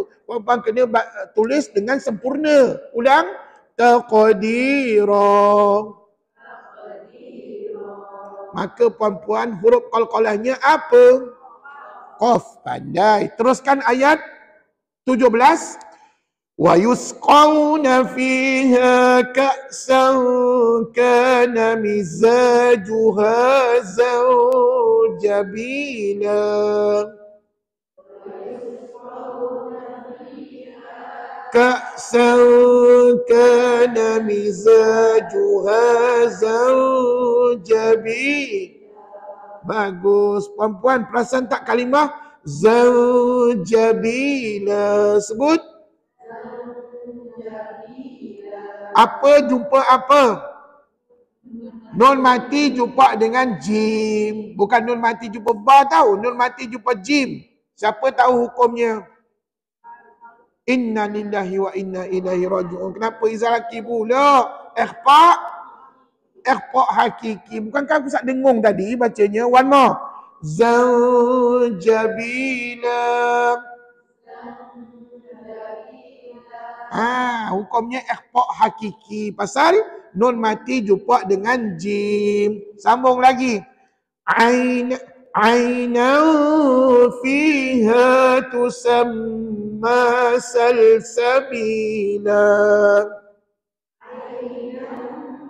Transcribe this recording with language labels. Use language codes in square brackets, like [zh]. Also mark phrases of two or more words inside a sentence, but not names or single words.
[ms] Puan-puan kena tulis dengan sempurna. Ulang. Taqdira. Maka puan-puan, huruf qalqalahnya apa? Qaf. Pandai. Teruskan ayat 17. [ar] ويسقون فيها كأسا كان مزاجها زنجبيلا. كأسا كان مزاجها زنجبيلا. [ms] Bagus. Puan-puan, perasan tak kalimah zawjabila? Sebut. Apa jumpa apa? Nun mati jumpa dengan jim. Bukan nun mati jumpa ba tahu. Nun mati jumpa jim. Siapa tahu hukumnya? [ar] إنا لله وإنا إليه راجعون. [ms] Kenapa izalaki pula? [ar] إخفاء حقيقي. [ms] Bukankah aku dengung tadi bacanya? [en] One more. [ms] Zawjabila. Hukumnya [ar] إخفاء حقيقي. [ms] Pasal nun mati jumpa dengan jim. Sambung lagi. [ar] عينا فيها تسمى سلسبيلا.